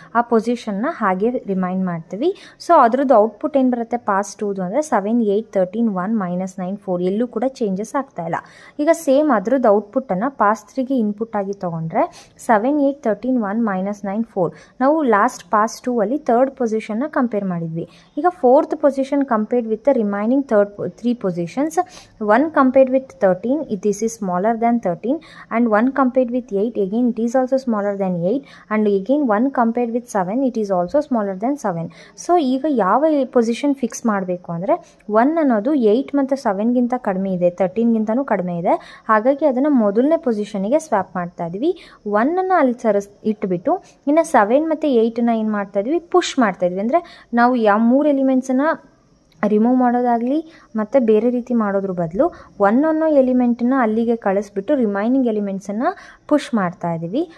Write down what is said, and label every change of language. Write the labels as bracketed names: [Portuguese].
[Kannada] ಆ ಪೊಸಿಷನ್ನ ಹಾಗೆ ರಿಮೈಂಡ್ ಮಾಡ್ತೀವಿ. ಸೊ ಅದರದ್ದು ಔಟ್ಪುಟ್ ಏನು ಬರುತ್ತೆ ಪಾಸ್ 2 ಅಂದರೆ 7, 8, 13, 1, -9, 4 ಎಲ್ಲೂ ಕೂಡ ಚೇಂಜಸ್ ಆಗ್ತಾ ಇಲ್ಲ. ಈಗ ಸೇಮ್ ಅದರದ್ದು ಔಟ್ಪುಟ್ಟನ್ನು ಪಾಸ್ 3ಗೆ ಇನ್ಪುಟ್ ಆಗಿ ತೊಗೊಂಡ್ರೆ 7, 8, 13, 1, -9, 4 ನಾವು ಲಾಸ್ಟ್ ಪಾಸ್ 2 ಅಲ್ಲಿ ಥರ್ಡ್ ಪೊಸಿಷನ್ನ ಕಂಪೇರ್ ಮಾಡಿದ್ವಿ. ಈಗ [English] Fourth position compared with the remaining 3 positions. 1 compared with 13, this is smaller than 13 and 1 compared with 8, again it is also smaller than 8 and again 1 compared with 7, it is also smaller than 7. [Kannada] So ಈಗ ಯಾವ position fix ಮಾಡಬೇಕು ಅಂದರೆ 1 ಅನ್ನೋದು 8 ಮತ್ತು 7ಗಿಂತ ಕಡಿಮೆ ಇದೆ, 13ಗಿಂತನೂ ಕಡಿಮೆ ಇದೆ. ಹಾಗಾಗಿ ಅದನ್ನು ಮೊದಲನೇ ಪೊಸಿಷನ್ಗೆ ಸ್ವ್ಯಾಪ್ ಮಾಡ್ತಾ ಇದ್ವಿ. 1ಅನ್ನು ಅಲ್ಲಿ ಇಟ್ಬಿಟ್ಟು ಇನ್ನು 7 ಮತ್ತು 8ನ ಏನು ಮಾಡ್ತಾ ಇದ್ವಿ, ಪುಷ್ ಮಾಡ್ತಾ ಇದ್ವಿ. ಅಂದರೆ ನಾವು ಯಾವ 3 ಎಲಿಮೆಂಟ್ಸನ್ನು ರಿಮೂವ್ ಮಾಡೋದಾಗಲಿ ಮತ್ತು ಬೇರೆ ರೀತಿ ಮಾಡೋದ್ರ ಬದಲು 1 ಅನ್ನೋ ಎಲಿಮೆಂಟನ್ನು ಅಲ್ಲಿಗೆ ಕಳಿಸ್ಬಿಟ್ಟು ರಿಮೈನಿಂಗ್ ಎಲಿಮೆಂಟ್ಸನ್ನು ಪುಷ್ ಮಾಡ್ತಾ ಇದ್ದೀವಿ.